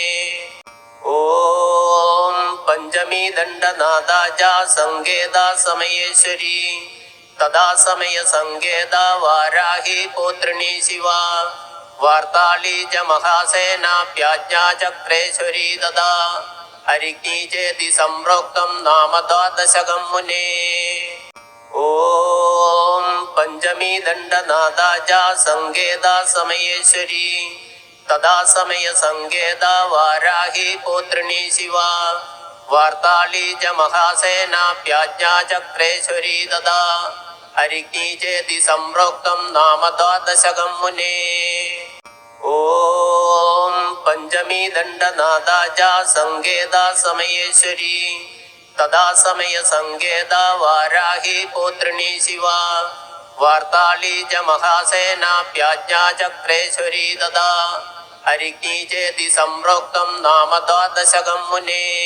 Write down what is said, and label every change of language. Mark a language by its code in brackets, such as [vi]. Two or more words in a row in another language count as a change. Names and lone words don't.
[sa] ഓം പഞ്ചമീ ദണ്ഡനാദാജ സങ്കേതാ സമയേശ്വരി തദാ സമയ സങ്കേത വാരാഹി പൗത്രിണീ ശിവ വാർത്താളീ ച മഹാസേനാപ്യാജ്ഞാചക്രേശ്വരീ തദാ ഹരിജ്ഞീ ചേതി സംപ്രോക്തം നാമ ദ്വാദശകം മുനേ. ഓം പഞ്ചമീ ദണ്ഡനാദാജ സങ്കേതാ സമയേശ്വരി തദാ സമയ സങ്കേത വാരാഹി പൗത്രിണീ ശിവ वार्ताली च महासेनाप्याज्ञाचक्रेश्वरी तदा हरिज्ञी चेति सम्प्रोक्तं नाम द्वादशकं मुने। ॐ पञ्चमी दण्डनादा च संकेता समयेश्वरी तदा समय संकेता वाराही पौत्रिणी शिवा वार्ताली च महासेनाप्याज्ञाचक्रेश्वरी तदा हरिज्ञी चेति सम्प्रोक्तं नाम द्वादशकं मुने।